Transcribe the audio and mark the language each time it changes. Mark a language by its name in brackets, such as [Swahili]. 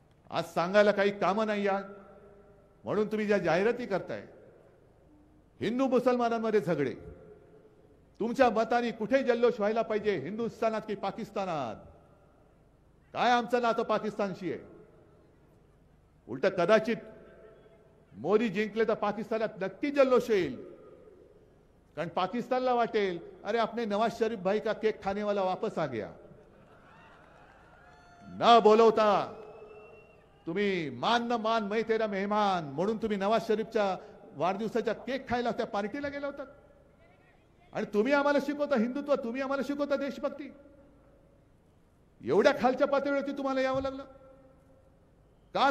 [Marathi] आज सांगायला काही कामं नाही आहे म्हणून तुम्ही ज्या जाहिराती करताय, हिंदू मुसलमानांमध्ये झगडे, तुमच्या मताने कुठे जल्लोष व्हायला पाहिजे, हिंदुस्थानात की पाकिस्तानात? काय आमचं नातं पाकिस्तानशी आहे? उलट कदाचित मोदी जिंकले तर पाकिस्तानात नक्की जल्लोष येईल. कारण पाकिस्तानला वाटेल, [Hindi] अरे आपने नवाज शरीफ भाई का केक खाने वाला वापस आ गया. [Marathi] न बोलवता तुम्ही [Hindi] मान न मान मैं तेरा मेहमान [Marathi] म्हणून तुम्ही नवाज शरीफच्या वाढदिवसाच्या केक खायला त्या पार्टीला गेला होता. आणि तुम्ही आम्हाला शिकवता हिंदुत्व, तुम्ही आम्हाला शिकवता देशभक्ती. एवढ्या खालच्या पातळीवरती तुम्हाला यावं लागलं का?